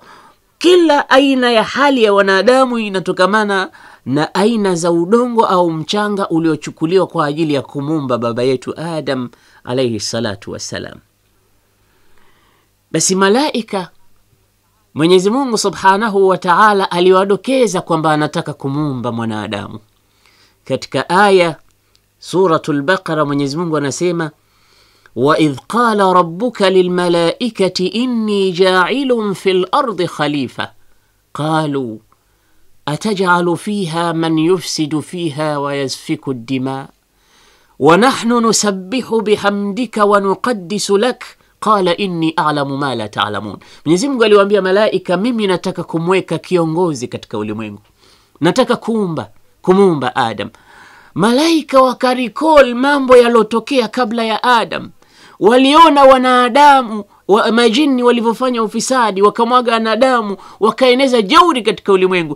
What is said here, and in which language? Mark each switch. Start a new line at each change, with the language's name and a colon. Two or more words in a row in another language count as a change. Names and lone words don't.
Swahili: Kila aina ya hali ya wanadamu inatokamana na aina za udongo au mchanga uliochukuliwa kwa ajili ya kumumba baba yetu Adam
Arabic: عليه الصلاة والسلام.
Swahili: Basi malaika, Mwenyezi Mungu
Arabic: سبحانه وتعالى
Swahili: aliwadokeza kwamba anataka kumumba mwanadamu. Katika aya suratul Baqara, Mwenyezi Mungu anasema,
Arabic: وإذ قال ربك للملائكة إني جاعل في الأرض خليفة قالوا أتجعل فيها من يفسد فيها ويسفك الدماء ونحن نسبح بحمدك ونقدس لك قال إني أعلم ما لا تعلمون.
Swahili: Mwenyezi Mungu aliwaambia malaika, mimi nataka kumweka kiongozi katika ulimwengu, nataka kumumba Adam. Malaika wakarikol mambo yalotokea kabla ya Adam. Waliona wanadamu majini walivyofanya ufisadi, wakamwaga wanadamu, wakaeneza jeuri katika ulimwengu.